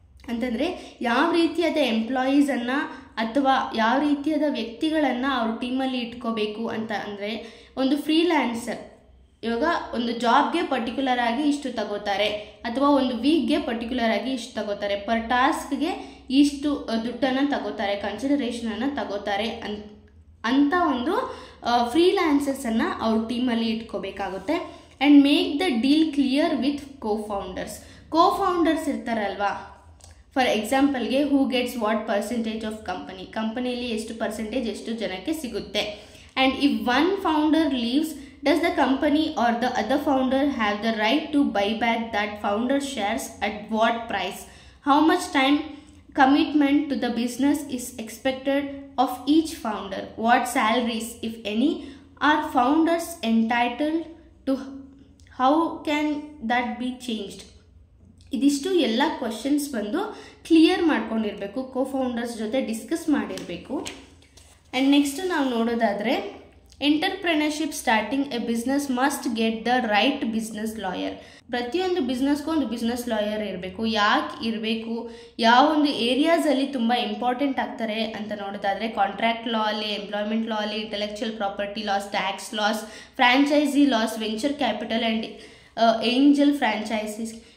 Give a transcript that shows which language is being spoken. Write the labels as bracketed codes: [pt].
[kn] ಅಂತಂದರೆ ಯಾವ ರೀತಿಯಾದ ಎಂಪ್ಲಾಯೀಸನ್ನು ಅಥವಾ ಯಾವ ರೀತಿಯಾದ ವ್ಯಕ್ತಿಗಳನ್ನು ಅವ್ರ ಟೀಮಲ್ಲಿ ಇಟ್ಕೋಬೇಕು ಅಂತ ಅಂದರೆ, ಒಂದು ಫ್ರೀಲ್ಯಾನ್ಸರ್ ಇವಾಗ ಒಂದು ಜಾಬ್ಗೆ ಪರ್ಟಿಕ್ಯುಲರ್ ಆಗಿ ಇಷ್ಟು ತಗೋತಾರೆ, ಅಥವಾ ಒಂದು ವೀಕ್ಗೆ ಪರ್ಟಿಕ್ಯುಲರ್ ಆಗಿ ಇಷ್ಟು ತಗೋತಾರೆ, ಪರ್ ಟಾಸ್ಕ್ಗೆ ಇಷ್ಟು ದುಡ್ಡನ್ನು ತಗೋತಾರೆ, ಕನ್ಸಿಡರೇಷನನ್ನು ತಗೋತಾರೆ ಅಂತ ಒಂದು ಫ್ರೀಲ್ಯಾನ್ಸರ್ಸನ್ನು ಅವ್ರ ಟೀಮಲ್ಲಿ ಇಟ್ಕೋಬೇಕಾಗುತ್ತೆ. [en] And make the deal clear with cofounders ಇರ್ತಾರಲ್ವಾ. For ಎಕ್ಸಾಂಪಲ್ಗೆ who gets what percentage of ಕಂಪನಿಯಲ್ಲಿ [kn] ಎಷ್ಟು ಪರ್ಸೆಂಟೇಜ್ ಎಷ್ಟು ಜನಕ್ಕೆ ಸಿಗುತ್ತೆ. [en] And if one founder leaves, does the company or the other founder have the right to buy back that founder's shares at what price? How much time commitment to the business is expected of each founder? What salaries, if any, are founders entitled to? How can that be changed? [kn] ಇದಿಷ್ಟು ಎಲ್ಲ questions ಬಂದು clear ಮಾಡ್ಕೊಂಡಿರಬೇಕು, ಕೋಫೌಂಡರ್ಸ್ ಜೊತೆ discuss ಮಾಡಿರಬೇಕು. [en] and next [kn] ನಾವು ನೋಡೋದಾದರೆ, [en] Entrepreneurship starting a business must get the right business lawyer. [kn] ಪ್ರತಿಯೊಂದು ಬಿಸ್ನೆಸ್ಗೂ ಒಂದು business lawyer ಇರಬೇಕು. ಯಾಕೆ ಇರಬೇಕು, ಯಾವ ಒಂದು ಏರಿಯಾಸಲ್ಲಿ ತುಂಬ ಇಂಪಾರ್ಟೆಂಟ್ ಆಗ್ತಾರೆ ಅಂತ ನೋಡೋದಾದರೆ, ಕಾಂಟ್ರಾಕ್ಟ್ ಲಾ ಅಲ್ಲಿ, ಎಂಪ್ಲಾಯ್ಮೆಂಟ್ ಲಾ ಅಲ್ಲಿ, intellectual property loss, tax loss, franchise loss, venture capital and angel ಫ್ರಾಂಚೈಸಿಸ್.